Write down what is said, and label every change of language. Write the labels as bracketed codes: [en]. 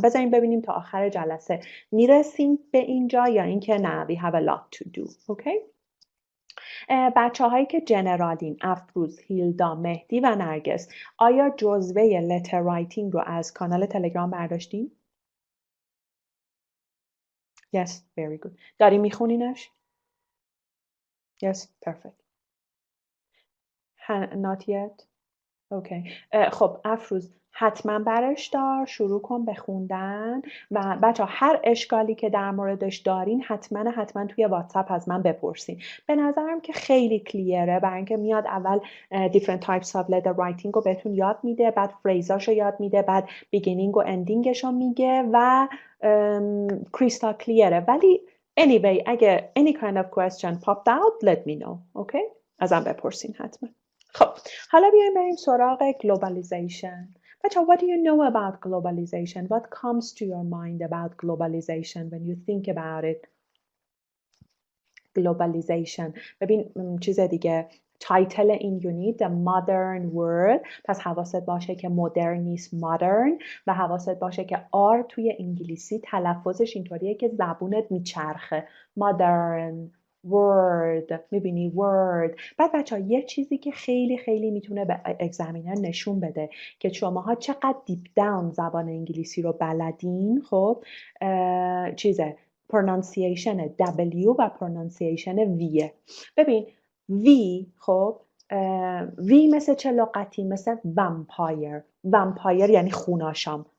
[fa] بذارین ببینیم تا آخر جلسه میرسیم به اینجا یا اینکه نه [en] we have a lot to do. [fa] Okay؟ بچه هایی که جنرالین، افروز، هیلدا، مهدی و نرگس، آیا جزوه لتر رایتینگ رو از کانال تلگرام برداشتین؟ [en] Yes, very good. [fa] داری میخونینش؟ [en] Yes, perfect. Not yet? Okay. [fa] خب افروز حتما برش دار، شروع کن به خوندن و بچه هر اشکالی که در موردش دارین حتما توی واتساپ از من بپرسین. به نظرم که خیلی کلیره، برای اینکه میاد اول [en] different types of letter writing [fa] رو بهتون یاد میده، بعد فریزاش رو یاد میده، بعد beginning و endingش رو میگه و کریستال کلیره. [en] ولی anyway اگه any kind of question popped out let me know. [fa] اوکی؟ ازم بپرسین حتما. خب حالا بیایم بریم سراغ globalization. [en] بچه what do you know about globalization? What comes to your mind about globalization when you think about it? Globalization. [fa] ببین چیز دیگه تایتل این یونیت The Modern World. پس حواست باشه که مدرن نیست modern و حواست باشه که آر توی انگلیسی تلفظش اینطوریه که زبونت میچرخه. [en] Modern word. [fa] میبینی word. بعد بچه ها یه چیزی که خیلی میتونه به اگزامینر نشون بده که شماها چقدر دیپ داون زبان انگلیسی رو بلدین. خب چیزه pronunciation W و pronunciation V. ببین V خب V مثل چه لغتی؟ مثل vampire یعنی خوناشام.